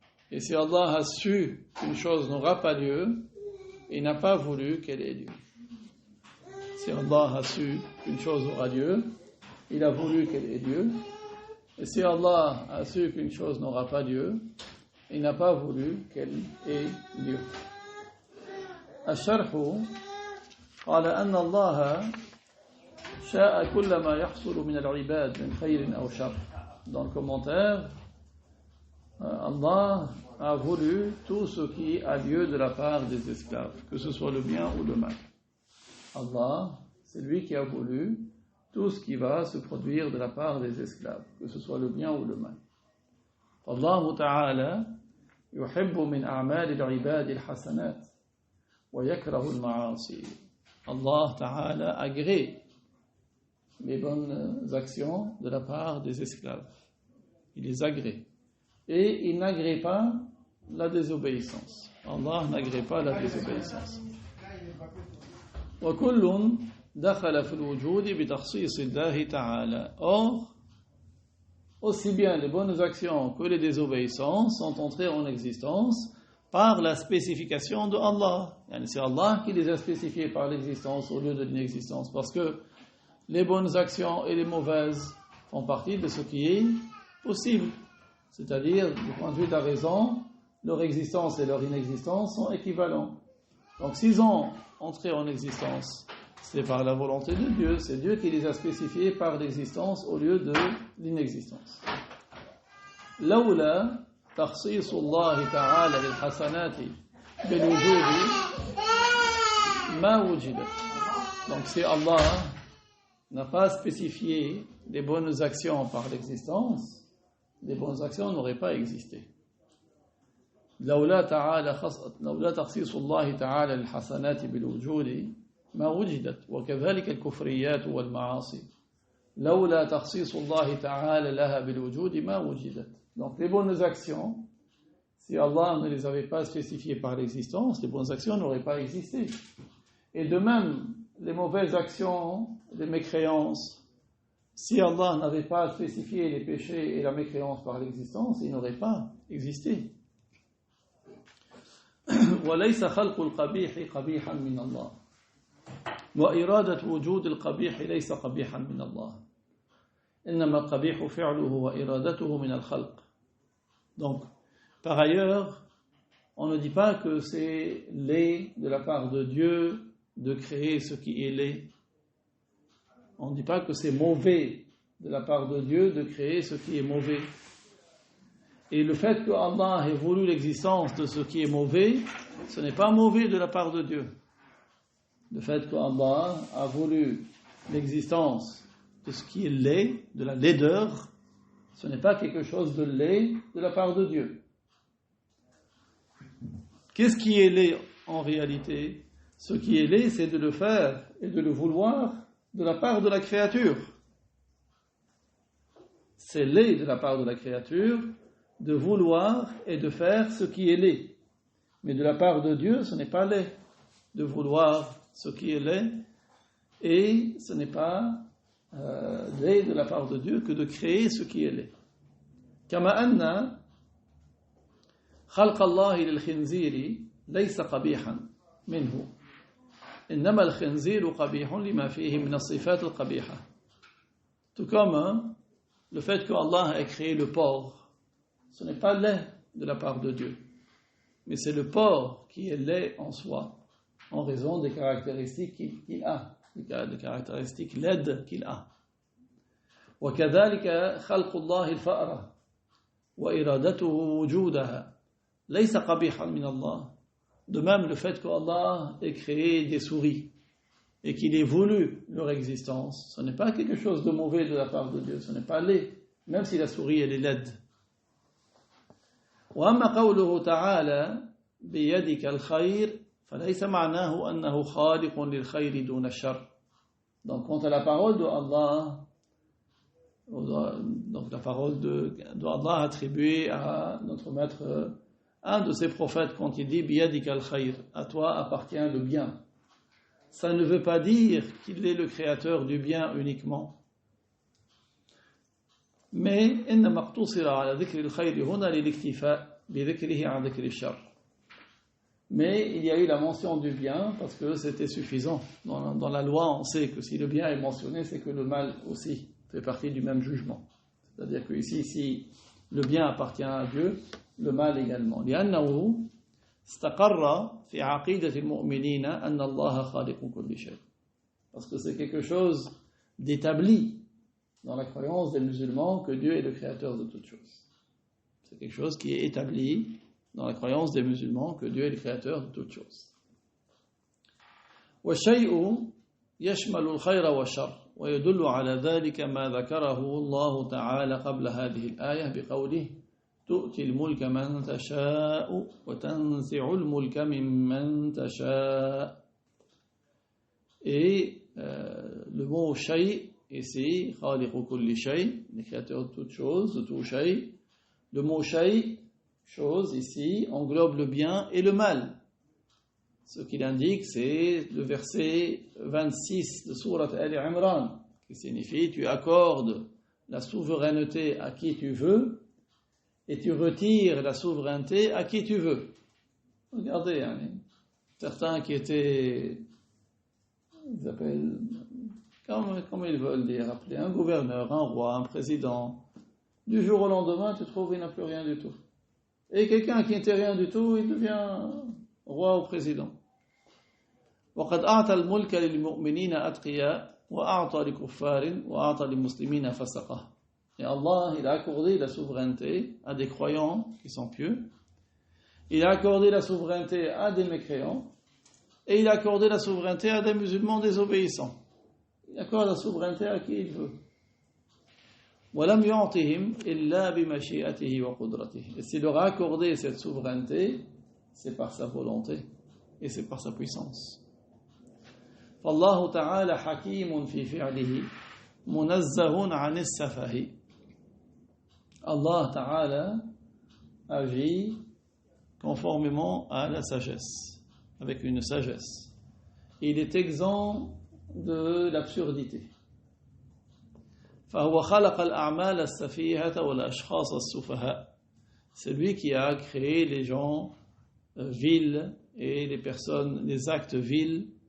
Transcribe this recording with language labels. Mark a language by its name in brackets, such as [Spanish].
[French] Et si Allah a su qu'une chose n'aura pas lieu, il n'a pas voulu qu'elle ait lieu. Si Allah a su qu'une chose aura lieu, il a voulu qu'elle ait lieu. Et si Allah a su qu'une chose n'aura pas lieu, il n'a pas voulu qu'elle ait lieu. [Arabic] الشرح قال أن الله شاء كل ما يحصل من العباد من خير أو شر. [French] Dans le commentaire, Allah a voulu tout ce qui a lieu de la part des esclaves, que ce soit le bien ou le mal. Allah, c'est lui qui a voulu tout ce qui va se produire de la part des esclaves, que ce soit le bien ou le mal. [Arabic] Allah Ta'ala يحب من أعمال العباد الحسنات ويكره المعاصي. [French] Allah Ta'ala agrée les bonnes actions de la part des esclaves. Il les agrée. Et il n'agrée pas la désobéissance. Allah n'agrée pas la désobéissance. [Arabic] وكل دخل في الوجود بتخصيص الله تعالى. [French] Or, aussi bien les bonnes actions que les désobéissances sont entrées en existence par la spécification de Allah. C'est Allah qui les a spécifiées par l'existence au lieu de l'inexistence. Parce que les bonnes actions et les mauvaises font partie de ce qui est possible. C'est-à-dire, du point de vue de la raison, leur existence et leur inexistence sont équivalents. Donc s'ils ont entré en existence, c'est par la volonté de Dieu. C'est Dieu qui les a spécifiés par l'existence au lieu de l'inexistence. [Arabic] لولا تخصيص الله تعالى للحسنات بالوجود ما وجدت. [French] Donc si Allah n'a pas spécifié les bonnes actions par l'existence, les bonnes actions n'auraient pas existé. [Arabic] لولا تخصيص الله تعالى للحسنات بالوجود ما وجدت وكذلك الكفريات والمعاصي لولا تخصيص الله تعالى لها بالوجود ما وجدت. [French] Donc les bonnes actions, si Allah ne les avait pas spécifiées par l'existence, les bonnes actions n'auraient pas existé. Et de même, les mauvaises actions, les mécréances, si Allah n'avait pas spécifié les péchés et la mécréance par l'existence, ils n'auraient pas existé. [Arabic] وليس خلق القبيح قبيحا من الله وإرادة وجود القبيح ليس قبيحا من الله إنما القبيح فعله وإرادته من الخلق. [French] Donc, par ailleurs, on ne dit pas que c'est laid de la part de Dieu de créer ce qui est laid. On ne dit pas que c'est mauvais de la part de Dieu de créer ce qui est mauvais. Et le fait que Allah ait voulu l'existence de ce qui est mauvais, ce n'est pas mauvais de la part de Dieu. Le fait que Allah a voulu l'existence de ce qui est laid, de la laideur, ce n'est pas quelque chose de laid de la part de Dieu. Qu'est-ce qui est laid en réalité? Ce qui est laid, c'est de le faire et de le vouloir de la part de la créature. C'est laid de la part de la créature de vouloir et de faire ce qui est laid. Mais de la part de Dieu, ce n'est pas laid de vouloir ce qui est laid, et ce n'est pas laid de la part de Dieu que de créer ce qui est laid. [Arabic] كما أن خلق الله للخنزير ليس قبيحا منه إنما الخنزير قبيح لما فيه من الصفات القبيحة. [French] Tout comme le fait que Allah ait créé le porc, ce n'est pas laid de la part de Dieu. mais c'est le porc qui est laid en soi, en raison des caractéristiques qu'il a, des caractéristiques laides qu'il a. [Arabic] وكذلك خلق الله الفأرة وإرادته وجودها ليس قبيحا من الله. [French] De même, le fait qu'Allah ait créé des souris et qu'il ait voulu leur existence, ce n'est pas quelque chose de mauvais de la part de Dieu, ce n'est pas laid, même si la souris elle est laide. [Arabic] وأما قوله تعالى بيدك الخير فليس معناه أنه خالق للخير دون الشر. [French] Donc, quant à la parole de Allah, donc la parole de Allah attribuée à notre maître, un de ses prophètes, quand il dit [Arabic] biyadika al-khayr, [French] à toi appartient le bien, ça ne veut pas dire qu'il est le créateur du bien uniquement, mais [Arabic] إنما اقتصر على ذكر الخير هنا للاكتفاء بذكره عن ذكر الشر. [French] Mais il y a eu la mention du bien parce que c'était suffisant. Dans la loi, on sait que si le bien est mentionné, c'est que le mal aussi fait partie du même jugement. C'est-à-dire que ici, si le bien appartient à Dieu, le mal également. [Arabic] لأنه استقر في عقيدة المؤمنين أن الله خالق كل شيء. [French] Parce que c'est quelque chose d'établi dans la croyance des musulmans que Dieu est le créateur de toutes choses. C'est quelque chose qui est établi dans la croyance des musulmans que Dieu est le créateur de toutes choses. [Arabic] والشيء يشمل الخير والشر ويدل على ذلك ما ذكره الله تعالى قبل هذه الآية بقوله تؤتي الملك من تشاء وتنزع الملك ممن تشاء. [French] Et le mot shay ici, [Arabic] khaliqu kulli shay, [French] le créateur de toutes choses, de tout shay. Le mot shay, chose ici, englobe le bien et le mal. Ce qu'il indique, c'est le verset 26 de Sourate Al-Imran, qui signifie tu accordes la souveraineté à qui tu veux et tu retires la souveraineté à qui tu veux. Regardez, certains qui étaient, ils appellent, comme ils veulent dire, appeler un gouverneur, un roi, un président. Du jour au lendemain, tu trouves qu'il n'a plus rien du tout. Et quelqu'un qui n'était rien du tout, il devient roi ou président. [Arabic] وقد أعطى الملك للمؤمنين أتقياء وأعطى لكفار وأعطى للمسلمين فسقة. [French] Et Allah, il a accordé la souveraineté à des croyants qui sont pieux. Il a accordé la souveraineté à des mécréants. Et il a accordé la souveraineté à des musulmans désobéissants. Il accorde la souveraineté à qui il veut. [Arabic] وَلَمْ يُعْطِهِمْ إِلَّا بِمَشِيئَتِهِ وَقُدْرَتِهِ. [French] Et s'il leur a accordé cette souveraineté, c'est par sa volonté et c'est par sa puissance. [Arabic] فالله تعالى حكيم في فعله منزه عن السفه. [French] Allah Ta'ala agit conformément à la sagesse, avec une sagesse. Il est exempt de l'absurdité. [Arabic] فهو خلق الأعمال السفيهة والأشخاص السفهاء. [French] C'est lui qui a créé les gens vils et les personnes, les actes vils.